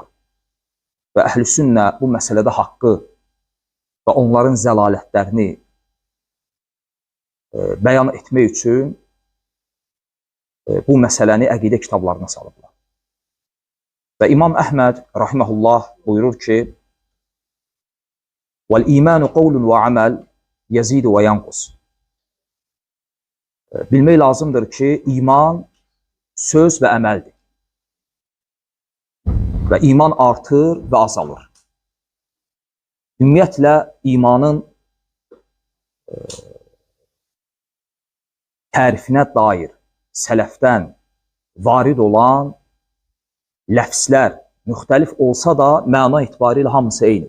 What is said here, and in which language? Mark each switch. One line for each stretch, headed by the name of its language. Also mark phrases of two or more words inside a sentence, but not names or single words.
Azerbaijani: Və Əhl-i Sünnə bu məsələdə haqqı və onların zəlalətlərini bəyan etmək üçün bu məsələni əqidə kitablarına salıblar. Və İmam Əhməd rahiməhullah buyurur ki,
Arabic: وَالْإِيمَانُ قَوْلٌ وَعَمَلٌ يَزِيدُ وَيَنْقُسُ.
Azerbaijani: Bilmək lazımdır ki, iman söz və əməldir. Və iman artır və azalır. Ümumiyyətlə, imanın tərifinə dair sələfdən varid olan ləfslər müxtəlif olsa da, məna etibarilə hamısı eynidir.